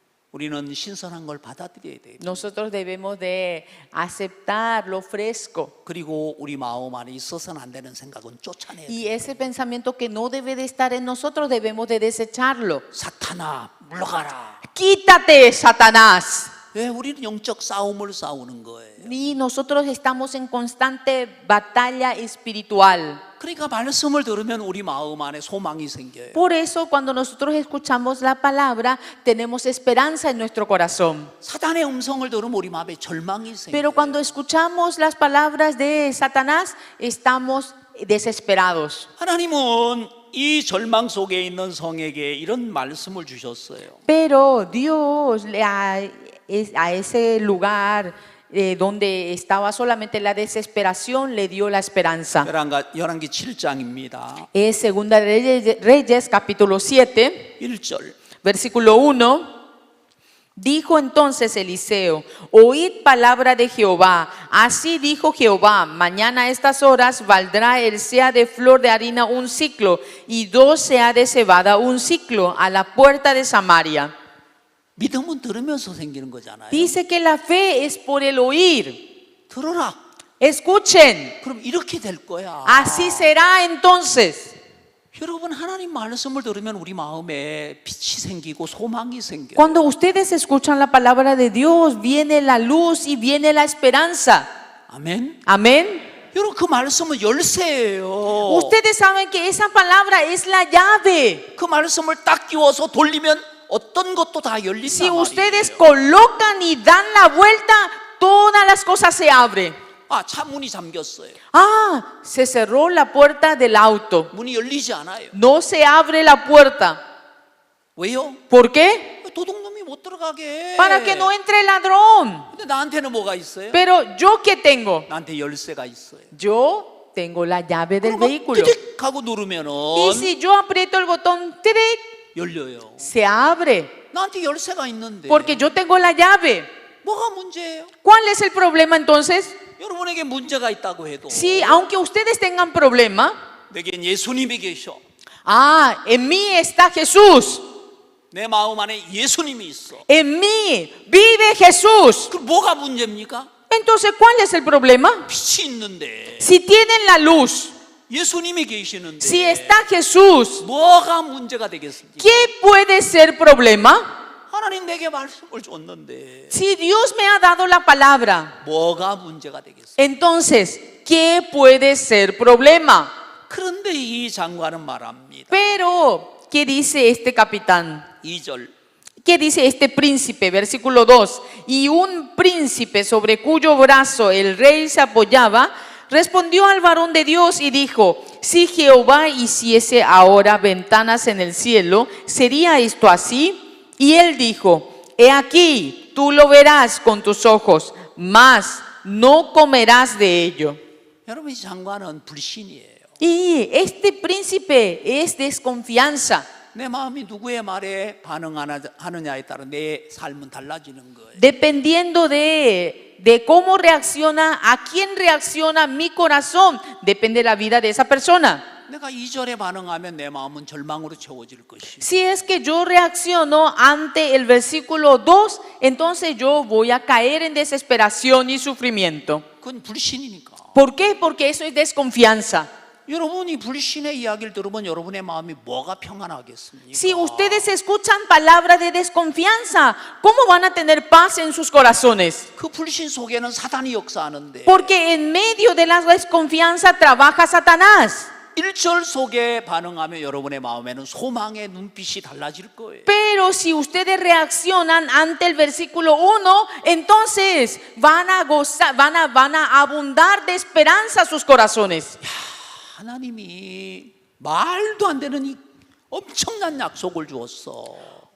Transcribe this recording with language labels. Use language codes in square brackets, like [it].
[ko] 우리는 신선한 걸 받아들여야 돼요. [es] Nosotros debemos de aceptar lo fresco. [ko] 그리고 우리 마음 안에 있어서는 안 되는 생각은 쫓아내야 돼요. [es] Y ese pensamiento que no debe de estar en nosotros debemos de desecharlo. [ko] 사탄아 물러가라. [es] Quítate, Satanás. [ko] 왜 우리는 영적 싸움을 싸우는 거예요? [es] Y nosotros estamos en constante batalla espiritual. [ko] 그러니까 말씀을 들으면 우리 마음 안에 소망이 생겨요. [es] Por eso cuando nosotros escuchamos la palabra tenemos esperanza en nuestro corazón. [ko] 사탄의 음성을 들으면 우리 마음에 절망이 생겨요. [es] Pero cuando escuchamos las palabras de Satanás estamos desesperados. [ko] 하나님은 이 절망 속에 있는 성에게 이런 말씀을 주셨어요. [es] Pero Dios a ese lugar donde estaba solamente la desesperación le dio la esperanza. [ko] 열왕기 7장입니다. [es] Es Segunda Reyes capítulo 7, [ko] 1절. [es] versículo 1. Dijo entonces Eliseo: oíd palabra de Jehová. Así dijo Jehová: mañana a estas horas valdrá el seah de flor de harina un ciclo y 2 seah de cebada un ciclo a la puerta de Samaria. [ko] 믿음은 들으면서 생기는 거잖아요. [es] Dice que la fe es por el oír. [ko] 들어라. [es] Escuchen. [ko] 그럼 이렇게 될 거야. [es] Así será entonces. [ko] 여러분 하나님 말씀을 들으면 우리 마음에 빛이 생기고 소망이 생겨요. [es] Cuando ustedes escuchan la palabra de Dios, viene la luz y viene la esperanza. [ko] 아멘. [es] Amén. [ko] 여러분 그 말씀은 열쇠예요. [es] Ustedes saben que esa palabra es la llave. [ko] 그 말씀을 딱 끼워서 돌리면 어떤 것도 다 열린단 [es] Si [ko] 말이에요. [es] ustedes colocan y dan la vuelta, todas las cosas se abren. [ko] 아, 차 문이 잠겼어요. [es] Ah, se cerró la puerta del auto. [ko] 문이 열리지 않아요. [es] No se abre la puerta. [ko] 왜요? [es] ¿Por qué? [ko] 도둑놈이 못 들어가게. [es] Para que no entre el ladrón. [ko] 근데 나한테는 뭐가 있어요? [es] Pero yo qué tengo? [ko] 나한테 열쇠가 있어요. [es] Yo tengo la llave del [ko] 그럼 막 [es] vehículo. [ko] 띠릭 하고 누르면은 [es] Y si yo aprieto el botón, ¡tiric!, [ko] 열려요. [es] se abre. [ko] 나한테 열쇠가 있는데 [es] Porque yo tengo la llave. [ko] 뭐가 문제예요? [es] ¿Cuál es el problema entonces? [ko] 여러분에게 문제가 있다고 해도 [es] Si aunque ustedes tengan problema, [ko] 내겐 예수님이 계셔. [es] ah, en mí está Jesús. [ko] 내 마음 안에 예수님이 있어. [es] En mí vive Jesús. [ko] 그럼 뭐가 문제입니까? [es] Entonces, ¿cuál es el problema? [ko] 빛이 있는데 [es] Si tienen la luz, [ko] 예수님이 계시는데 [es] si está Jesús, [ko] 뭐가 문제가 되겠습니까? [es] ¿qué puede ser problema? [ko] 하나님 내게 말씀을 줬는데 [es] Si Dios me ha dado la palabra, [ko] 뭐가 문제가 되겠습니까? [es] entonces, ¿qué puede ser problema? [ko] 그런데 이 장관은 말합니다. [es] Pero, ¿qué dice este capitán? [ko] 2절. [es] ¿Qué dice este príncipe? Versículo 2. Y un príncipe sobre cuyo brazo el rey se apoyaba, Respondió al varón de Dios y dijo: si Jehová hiciese ahora ventanas en el cielo, ¿sería esto así? Y él dijo: he aquí, tú lo verás con tus ojos, mas no comerás de ello. [ko] 여러분, 이 장관은 불신이에요. [es] Y este príncipe es desconfianza. [ko] 내 마음이 누구의 말에 반응하느냐에 따라 내 삶은 달라지는 거예요. [es] Dependiendo de cómo reacciona, a quién reacciona mi corazón, depende de la vida de esa persona. [ko] 내가 2절에 반응하면 내 마음은 절망으로 채워질 것이. [es] Si es que yo reacciono ante el versículo 2, entonces yo voy a caer en desesperación y sufrimiento. [ko] 그건 불신이니까. [es] ¿Por qué? Porque eso es desconfianza. [ko] 여러분이 불신의 이야기를 들으면 여러분의 마음이 뭐가 평안하겠습니까? [es] Si ustedes escuchan palabras de desconfianza, ¿cómo van a tener paz en sus corazones? [ko] 그 불신 속에는 사단이 역사하는데 [es] Porque en medio de la desconfianza trabaja Satanás. [ko] 1절 속에 반응하면 여러분의 마음에는 소망의 눈빛이 달라질 거예요. [es] Pero si ustedes reaccionan ante el versículo 1, entonces van a gozar, van a abundar de esperanza sus corazones. [ko] 하나님이 말도 안 되는 이 엄청난 약속을 주었어.